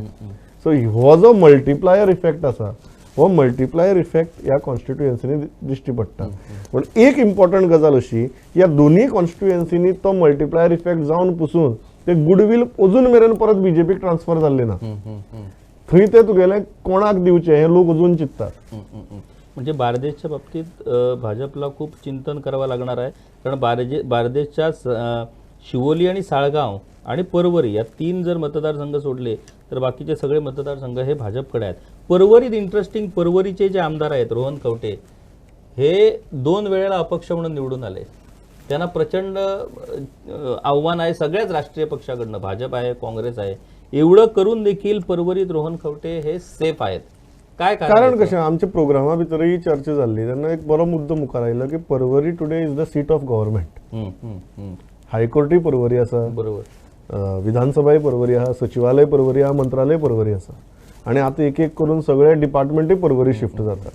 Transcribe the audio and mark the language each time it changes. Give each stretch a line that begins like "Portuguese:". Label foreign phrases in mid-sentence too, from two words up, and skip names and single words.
Konkani: सो हो जो
English: multiplier effect
Konkani: आसा हो
English: multiplier effect
Konkani: ह्या कॉन्स्टिट्युएन्सीनी दिश्टी पडटा. पूण एक इम्पॉर्टंट गजाल अशी ह्या दोनूय कॉन्स्टिट्युएन्सीनी तो
English: multiplier effect
Konkani: जावन पसून ते गुडवील अजून मेरेन परत बीजेपीक ट्रान्सफर जाल्ले ना. थंय ते तुगेले कोणाक दिवचे हे लोक अजून चिंततात.
Marathi: म्हणजे बार्देशच्या बाबतीत भाजपला खूप चिंतन करावं लागणार आहे कारण बार्देशच्या शिवोली आणि साळगाव आणि परवरी या 3 जर मतदारसंघ सोडले तर बाकीचे सगळे मतदारसंघ हे भाजपकडे आहेत. परवरीत इंटरेस्टिंग, परवरीचे जे आमदार आहेत रोहन खवटे हे 2 वेळेला अपक्ष म्हणून निवडून आले. त्यांना प्रचंड आव्हान आहे सगळ्याच राष्ट्रीय पक्षाकडनं, भाजप आहे, काँग्रेस आहे. एवढं करून देखील परवरीत रोहन खवटे हे सेफ आहेत. काय
Konkani: कारण कशें आमच्या प्रोग्रामा भितरय चर्चा जाल्ली तेन्ना एक बरो मुद्दो मुखार आयलो की परवरी
English: today is the seat of government.
Konkani: हायकोर्टूय परवरी आसा, बरोबर, विधानसभाय परवरी आहा, सचिवालय परवरी आहा, मंत्रालय परवरी आसा आणि आता एक एक करून सगळे डिपार्टमेंटूय परवरी शिफ्ट जाता.